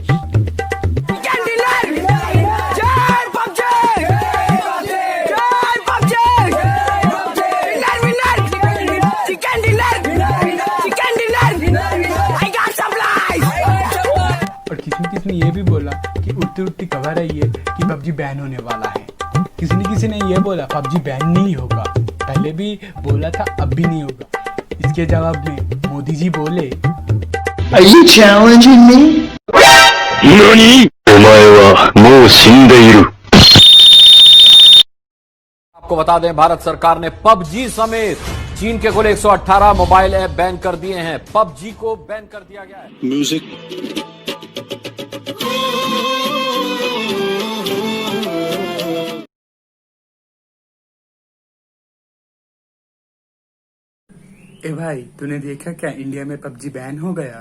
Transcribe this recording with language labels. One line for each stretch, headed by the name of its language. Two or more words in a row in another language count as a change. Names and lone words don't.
Hindi: और किसी ने ये भी बोला कि उड़ती उड़ती खबर है ये कि पबजी बैन होने वाला है। किसी ने ये बोला पबजी बैन नहीं होगा, पहले भी बोला था अब भी नहीं होगा। इसके जवाब में मोदी जी बोले,
English: Are you challenging me?
Japanese: NANI? お前はもう死んでいる。
Hindi: आपको बता दें, भारत सरकार ने पबजी समेत चीन के कुल 118 मोबाइल ऐप बैन कर दिए हैं। पबजी को बैन कर दिया गया है। म्यूजिक ए भाई, तूने देखा क्या इंडिया में पबजी बैन हो गया?